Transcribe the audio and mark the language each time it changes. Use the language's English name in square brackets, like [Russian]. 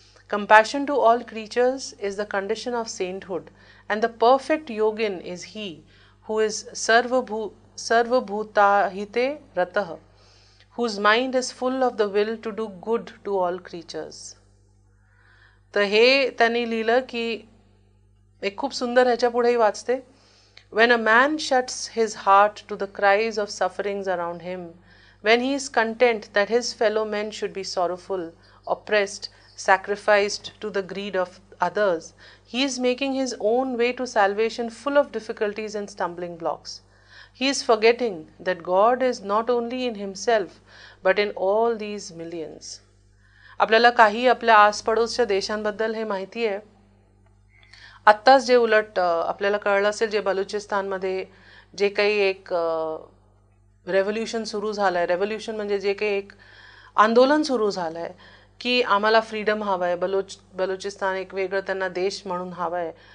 [English] compassion to all creatures is the condition of sainthood and the perfect yogin is he who is [Sanskrit] सर्वभूताहिते रतः, [English] whose mind is full of the will to do good to all creatures. [Marathi] तर हे त्यांनी लिहिलं की एक खूप सुंदर ह्याच्या पुढेही वाचते. [English] When a man shuts his heart to the cries of sufferings around him, when he is content that his fellow men should be sorrowful, oppressed, sacrificed to the greed of others, he is making his own way to salvation full of difficulties and stumbling blocks. He is forgetting that God is not only in himself but in all these millions. [Marathi] आपल्याला काही आपल्या आसपडोसच्या देशांबद्दल हे माहिती आहे. आत्ताच जे उलट आपल्याला कळलं असेल, जे बलुचिस्तानमध्ये जे काही एक रेव्होल्यूशन सुरू झालंय, रेव्होल्यूशन म्हणजे जे काही एक आंदोलन सुरू झालंय की आम्हाला फ्रीडम हवं आहे, बलुचिस्तान एक वेगळं त्यांना देश म्हणून हवं आहे.